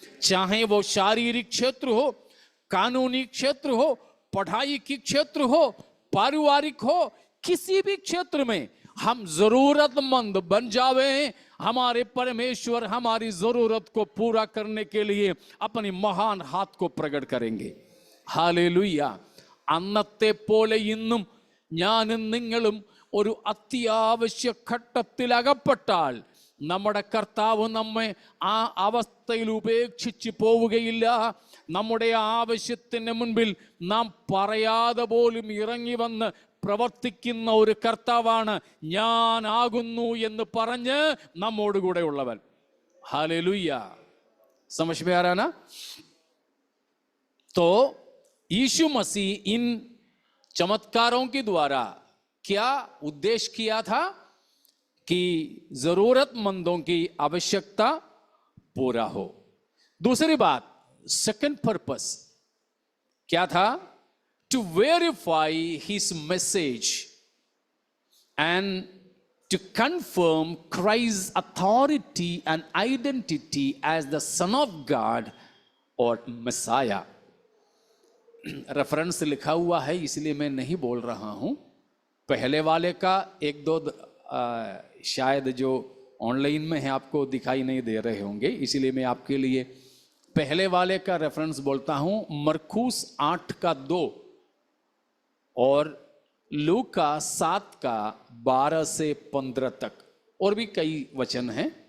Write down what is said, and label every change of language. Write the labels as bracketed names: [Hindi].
[Hindi] चाहे वो शारीरिक क्षेत्र हो, कानूनी क्षेत्र हो, पढ़ाई की क्षेत्र हो, पारिवारिक हो, किसी भी क्षेत्र में हम जरूरतमंद बन जावे, हमारे परमेश्वर हमारी जरूरत को पूरा करने के लिए अपनी महान हाथ को प्रकट करेंगे। हालेलुया। [Malayalam] അന്നത്തെ പോലെ ഇന്നും ഞാനും നിങ്ങളും ഒരു അത്യാവശ്യ ഘട്ടത്തിൽ അകപ്പെട്ടാൽ നമ്മുടെ കർത്താവ് നമ്മെ ആ അവസ്ഥയിൽ ഉപേക്ഷിച്ച് പോവുകയില്ല. നമ്മുടെ ആവശ്യത്തിന് മുൻപിൽ നാം പറയാതെ പോലും ഇറങ്ങി വന്ന് പ്രവർത്തിക്കുന്ന ഒരു കർത്താവാണ് ഞാനാകുന്നു എന്ന് പറഞ്ഞ് നമ്മോട് കൂടെ ഉള്ളവൻ. [Hindi] हालेलुया। समझ में आ रहा ना? तो यीशु मसीह इन चमत्कारों के द्वारा क्या उद्देश्य किया था? कि जरूरतमंदों की आवश्यकता पूरा हो। दूसरी बात, [English] second purpose [Hindi] क्या था? [English] to verify his message and to confirm Christ's authority and identity as the Son of God [Hindi] और [English] Messiah। [Hindi] रेफरेंस लिखा हुआ है, इसलिए मैं नहीं बोल रहा हूं। पहले वाले का 1-2 शायद जो ऑनलाइन में है आपको दिखाई नहीं दे रहे होंगे, इसीलिए मैं आपके लिए पहले वाले का रेफरेंस बोलता हूं। मरकुस 8:2 और लूका 7:12 से 15 तक, और भी कई वचन हैं।